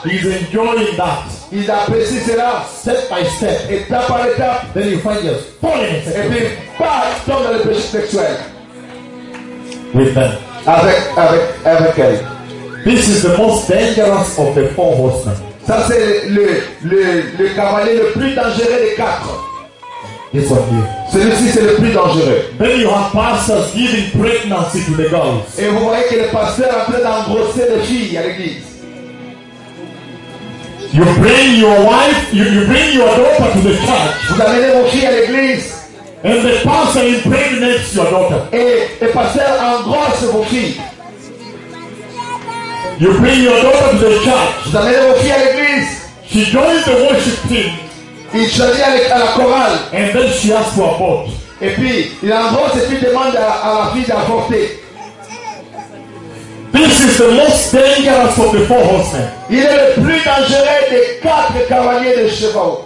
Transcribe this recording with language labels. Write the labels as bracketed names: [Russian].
[English] He's enjoying that. [French] Il apprécie cela [English] step by step, [French] étape par étape. [English] Then you find yourself falling in sexuality. [French] Et puis, bah, il tombe dans le péché sexuel. [English] With them. [French] Avec elle. [English] This is the most dangerous of the four horsemen. [French] Ça, c'est le cavalier le plus dangereux des quatre. [English] is on you. [French] Celui-ci, c'est le plus dangereux. [English] Then you have pastors giving pregnancy to the girls. [French] Et vous voyez que le pasteur est en train d'engrosser les filles à l'église. [English] You bring your wife, you bring your daughter to the church. [French] Vous amenez vos filles à l'église. [English] And the pastor impregnates your daughter. [French] Et le pasteur engrosse vos filles. [English] You bring your daughter to the church. [French] Vous amenez vos filles à l'église. [English] She joins the worship team. [French] Il choisit avec la chorale. [English] And then she asks for a vote. [French] Et puis il engrosse et puis demande à la fille d'avorter. [English] This is the most dangerous of the four horsemen. [French] Il est le plus dangereux des quatre cavaliers de chevaux.